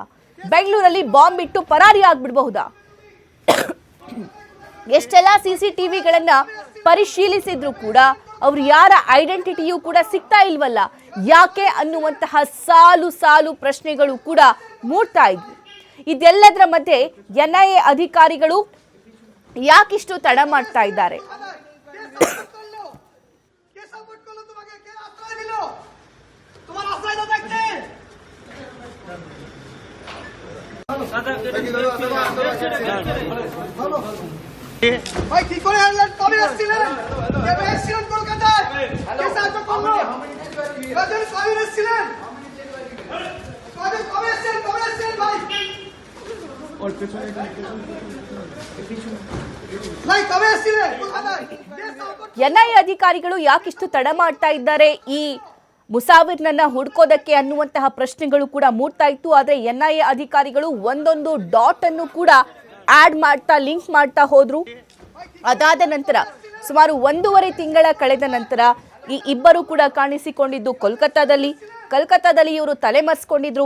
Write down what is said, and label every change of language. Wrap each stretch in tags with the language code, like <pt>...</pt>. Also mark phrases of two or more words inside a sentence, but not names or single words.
<kn>ಬೆಂಗಳೂರಲ್ಲಿ ಬಾಂಬ್ ಇಟ್ಟು ಪರಾರಿ ಆಗ್ಬಿಡಬಹುದಾ? ಎಷ್ಟೆಲ್ಲ CCTVಗಳನ್ನ ಪರಿಶೀಲಿಸಿದ್ರು ಕೂಡ ಅವ್ರು ಯಾರ ಐಡೆಂಟಿಟಿಯೂ ಕೂಡ ಸಿಗ್ತಾ ಇಲ್ವಲ್ಲ, ಯಾಕೆ ಅನ್ನುವಂತಹ ಸಾಲು ಸಾಲು ಪ್ರಶ್ನೆಗಳು ಕೂಡ ಮೂಡ್ತಾ ಇದ್ವಿ. ಇದೆಲ್ಲದರ ಮಧ್ಯೆ ಎನ್ಐಎ ಅಧಿಕಾರಿಗಳು ಯಾಕಿಷ್ಟು ತಡ ಮಾಡ್ತಾ ಇದ್ದಾರೆ?</kn> <bn>ভাই কি করে আনলেন? কবে এসেছিলেন? কবে এসেছিলেন কলকাতায়? কে সাহায্য করলো? কবে এসেছিলেন? কবে এসেছিলেন ভাই? ওর পেছনে ভাই কবে এসেছিলেন কলকাতায়?</bn> <kn>ಎನ್ಐಎ ಅಧಿಕಾರಿಗಳು ಯಾಕಿಷ್ಟು ತಡ ಮಾಡ್ತಾ ಇದ್ದಾರೆ ಈ ಮುಸಾವಿರ್ನನ್ನ ಹುಡ್ಕೋದಕ್ಕೆ ಅನ್ನುವಂತಹ ಪ್ರಶ್ನೆಗಳು ಕೂಡ ಮೂಡ್ತಾ ಇತ್ತು. ಆದ್ರೆ ಎನ್ಐಎ ಅಧಿಕಾರಿಗಳು ಒಂದೊಂದು ಡಾಟ್ ಅನ್ನು ಕೂಡ ಆಡ್ ಮಾಡ್ತಾ ಲಿಂಕ್ ಮಾಡ್ತಾ ಹೋದ್ರು. ಅದಾದ ನಂತರ ಸುಮಾರು 1.5 ತಿಂಗಳ ಕಳೆದ ನಂತರ ಈ ಇಬ್ಬರು ಕೂಡ ಕಾಣಿಸಿಕೊಂಡಿದ್ದು ಕೋಲ್ಕತ್ತಾದಲ್ಲಿ ಇವರು ತಲೆಮರೆಸ್ಕೊಂಡಿದ್ರು.</kn>